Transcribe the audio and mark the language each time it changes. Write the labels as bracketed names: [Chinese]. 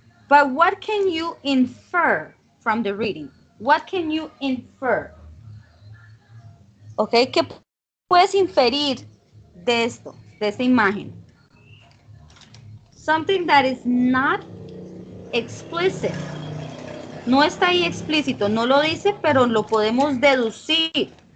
[English] But what can you infer from the reading? What can you infer? Okay, [Spanish] ¿qué puedes inferir de esto, de esta imagen? [English] Something that is not explicit. [Spanish] No está ahí explícito, no lo dice, pero lo podemos deducir.